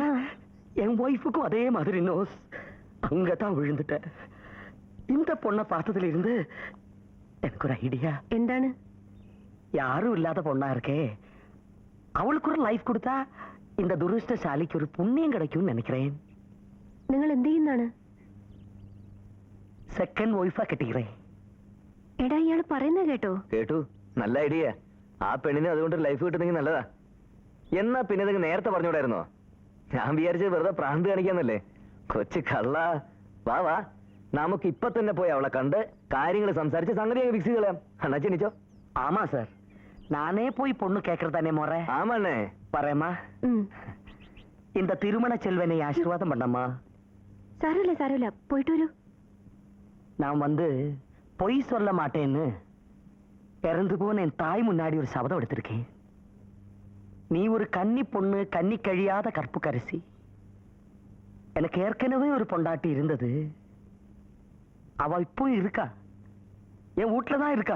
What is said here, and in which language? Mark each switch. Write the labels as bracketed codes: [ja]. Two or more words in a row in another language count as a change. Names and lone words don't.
[ta] என் ஒய்ஃபுக்கும் அதே மாதிரி நோஸ். அங்கதான் விழுந்துட்டேன். இந்த பொண்ணை பார்த்ததுல இருந்து எனக்கு ஒரு ஐடியா. [ml] എന്താണ്? [ta] யாரும் இல்லாத பொண்ணா இருக்கே, அவளுக்கு ஒரு லைஃப் கொடுத்தா இந்த துரஷ்டசாலிக்கு ஒரு புண்ணியம் கிடைக்கும்னு நினைக்கிறேன். [ml] നിങ്ങൾ എന്ത് ചെയ്യുന്നതാണ്? [en] second wife [ta] കെട്ടിக்கிறேன். [ml] എടാ ഇയാള് പറയുന്നത് കേട്ടോ? കേട്ടു, നല്ല ഐഡിയ. ആ പെണ്ണിന് അതുകൊണ്ട് ലൈഫ് കിട്ടുന്നെങ്കിൽ നല്ലതാ. എന്നാ പിന്നെ നിങ്ങൾ നേരത്തെ പറഞ്ഞൂടായിരുന്നോ? ഞാൻ വിചാരിച്ചത് വെറുതെ പ്രാന്ത് കാണിക്കാന്നല്ലേ. കൊച്ചു കള്ള. വാ വാ, നമുക്ക് ഇപ്പൊ തന്നെ പോയി അവളെ കണ്ട് കാര്യങ്ങൾ സംസാരിച്ച് സംഗതി അങ്ങ് ഫിക്സ് കളയാം. അണ്ണാ ചെന്നിച്ചോ? [ta] ஆமா சார், நானே போய் பொண்ணு கேட்கறதானே முறை. ஆமாண்ணே. வரேம்மா. இந்த திருமண செல்வனை ஆசீர்வாதம் பண்ணம்மா. [ml] സാരമില്ല സാരമില്ല, പോയിട്ട് വരൂ. [ta] நான் வந்து பொய் சொல்ல மாட்டேன்னு இறந்து போன என் தாய் முன்னாடி ஒரு சபதம் எடுத்திருக்கேன். நீ ஒரு கன்னி பொண்ணு, கன்னி கழியாத கற்பு கரிசி. எனக்கு ஏற்கனவே ஒரு பொண்டாட்டி இருந்தது. அவ இப்போ இருக்கா, என் வீட்டுல தான் இருக்கா.